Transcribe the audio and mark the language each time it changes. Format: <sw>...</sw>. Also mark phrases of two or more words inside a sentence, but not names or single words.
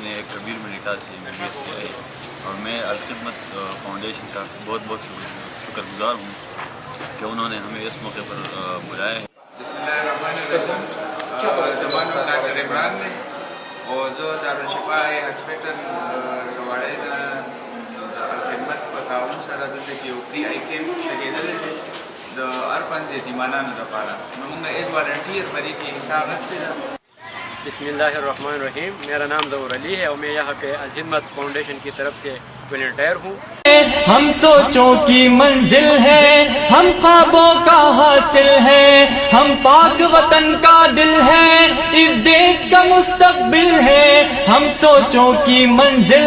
<ur>نے کبیر منیٹا سے MBBS کیا ہے اور میں الخدمت فاؤنڈیشن کا بہت بہت شکر گزار ہوں کہ انہوں نے ہمیں اس موقع پر بلایا ہے۔</ur> <ar>بسم اللہ الرحمن الرحیم،</ar> <ps>زمان ڈاکٹر عمران نے اور جو دارالشفا ہاسپٹل سواڑے الخدمت په تعاون سره دلته کې یو</ps> <en>free eye camp</en> <ps>لګېدلی دی د هر 5 یتیمانانو دپاره، نو موږ</ps> <en>as volunteer</en> <ps>په دې کې حصه اخیستې ده۔</ps> <ar>بسم اللہ الرحمن الرحیم،</ar> <ur>میرا نام ظہور علی ہے اور میں یہاں پہ الخدمت فاؤنڈیشن کی طرف سے والنٹیئر ہوں۔ ہم سوچوں کی منزل ہے، ہم خوابوں کا حاصل ہے، ہم پاک وطن کا دل ہے، اس دیش کا مستقبل ہے، ہم سوچوں کی منزل</ur>